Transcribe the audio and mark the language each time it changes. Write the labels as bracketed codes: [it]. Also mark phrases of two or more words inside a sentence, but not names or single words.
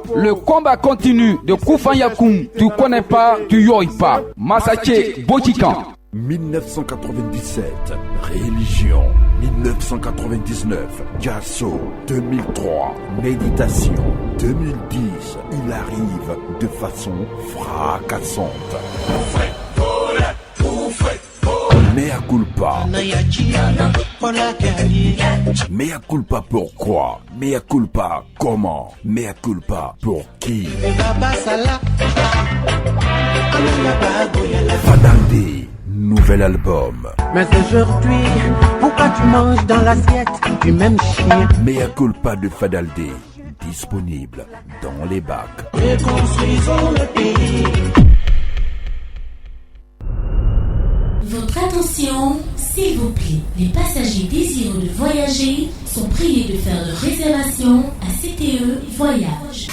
[fr] Le combat continue de Koufan Yakoum. Tu connais pas, tu yoïs pas. Massaché Botikan. 1997, Religion. 1999, Jasso. 2003, Méditation. 2010, il arrive de façon fracassante. Mea culpa. Mea culpa pourquoi? Mea culpa comment? Mea culpa pour qui? Fadaldi, nouvel album. Mais aujourd'hui, pourquoi tu manges dans l'assiette du même chien? Mea culpa de Fadaldi, disponible dans les bacs. Reconstruisons le pays. Votre attention, s'il vous plaît. Les passagers désireux de voyager sont priés de faire leur réservation à CTE Voyage.